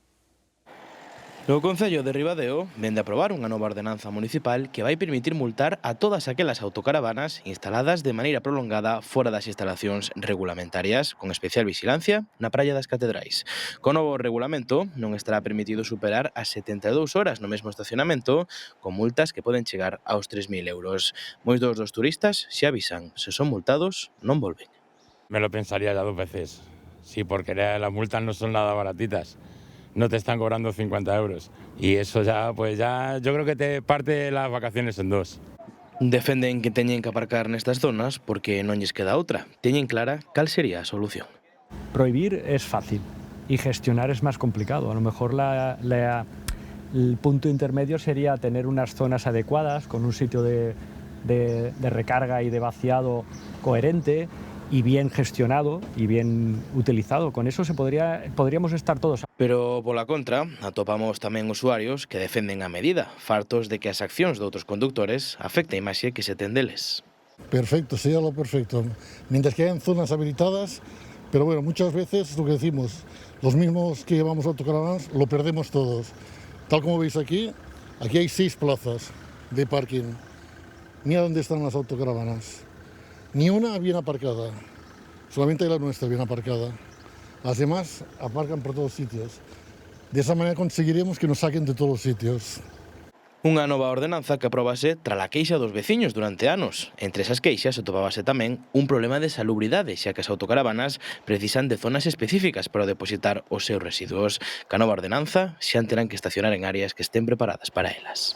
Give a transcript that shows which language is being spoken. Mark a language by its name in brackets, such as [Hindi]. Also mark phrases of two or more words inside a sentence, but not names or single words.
[Galician] O Concello de Ribadeo vende a aprobar unha nova ordenanza municipal que vai permitir multar a todas aquelas autocaravanas instaladas de maneira prolongada fora das instalacións regulamentarias, con especial vigilancia na Praia das Catedrais. Con novo regulamento non estará permitido superar as 72 horas no mesmo estacionamento, con multas que poden chegar aos 3.000 euros. Moitos dos turistas xa avisan, se son multados non volven. [Spanish] Me lo pensaría ya 2 veces. Sí, porque las multas no son nada baratitas. No te están cobrando 50 euros. Y eso ya, pues ya, yo creo que te parte las vacaciones en 2. [Galician] Defenden que teñen que aparcar nestas zonas porque non lles queda outra. Teñen clara cal sería a solución. [Spanish] Prohibir es fácil y gestionar es más complicado. A lo mejor el punto intermedio sería tener unas zonas adecuadas con un sitio de recarga y de vaciado coherente y bien gestionado y bien utilizado. Con eso podríamos estar todos. [Galician] Pero pola contra, atopamos tamén usuarios que defenden a medida, fartos de que as accións de outros conductores afecten a imaxe que se ten deles. [Spanish] Perfecto, sería lo perfecto. Mientras que hayan zonas habilitadas, pero bueno, muchas veces lo que decimos, los mismos que llevamos autocaravanas lo perdemos todos. Tal como veis aquí hay 6 plazas de parking. Mira dónde están las autocaravanas. Ni una bien aparcada, solamente la nuestra bien aparcada. Las demás aparcan por todos sitios. De esa manera conseguiremos que nos saquen de todos los sitios. [Galician] Unha nova ordenanza que aprobase tras a queixa dos veciños durante anos. Entre esas queixas atopábase tamén un problema de salubridade, xa que as autocaravanas precisan de zonas específicas para depositar os seus residuos. Ca nova ordenanza xa terán que estacionar en áreas que estén preparadas para elas.